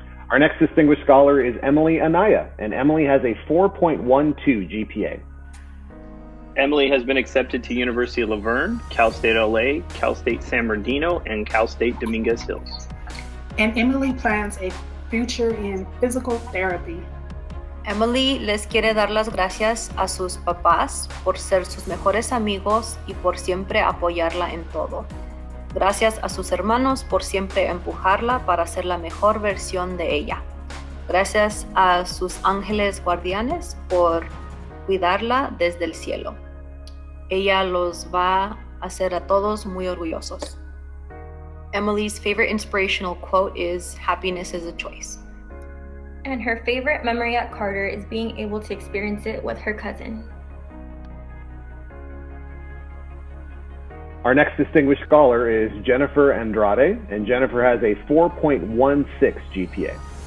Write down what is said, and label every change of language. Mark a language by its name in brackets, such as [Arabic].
[English] Our next distinguished scholar is Emily Anaya, and Emily has a 4.12 GPA. Emily has been accepted to University of Laverne, Cal State LA, Cal State San Bernardino, and Cal State Dominguez Hills. And Emily plans a future in physical therapy. [Spanish] Emily les quiere dar las gracias a sus papás por ser sus mejores amigos y por siempre apoyarla en todo. Gracias a sus hermanos por siempre empujarla para ser la mejor versión de ella. Gracias a sus ángeles guardianes por cuidarla desde el cielo. Ella los va a hacer a todos muy orgullosos. [English] Emily's favorite inspirational quote is, "Happiness is a choice." And her favorite memory at Carter is being able to experience it with her cousin. Our next distinguished scholar is Jennifer Andrade, and Jennifer has a 4.16 GPA.